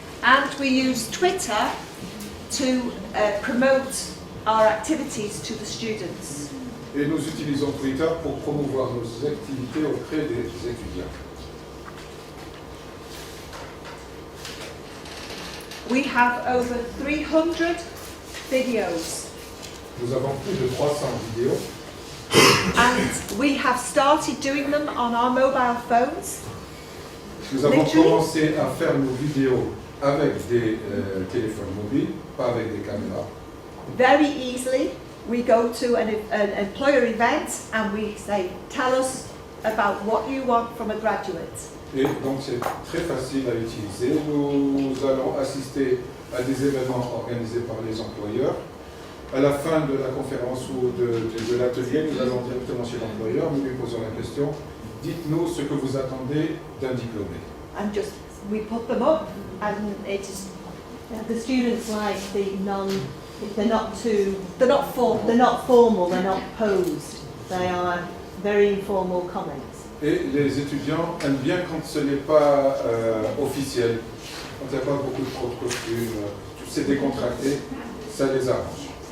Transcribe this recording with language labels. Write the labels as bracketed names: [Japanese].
[English] And we use Twitter to promote our activities to the students. [French] Et nous utilisons Twitter pour promouvoir nos activités auprès des étudiants. [English] We have over 300 videos, [French] Nous avons plus de 300 vidéos [English] and we have started doing them on our mobile phones. [French] Nous avons [English] Literally? [French] commencé à faire nos vidéos avec des téléphones mobiles, pas avec des caméras. [English] Very easily, we go to an employer event and we say, tell us about what you want from a graduate. [French] Et donc c'est très facile à utiliser. Nous allons assister à des événements organisés par les employeurs. À la fin de la conférence ou de l'atelier, nous allons directement chez l'employeur, nous lui posons la question, dites-nous ce que vous attendez d'un diplômé. [English] And just, we put them up and it is, The students like they're not formal, they're not posed. They are very informal comments. [French] Et les étudiants aiment bien quand ce n'est pas officiel, quand il n'y a pas beaucoup de costumes, c'est décontracté, ça les arrange.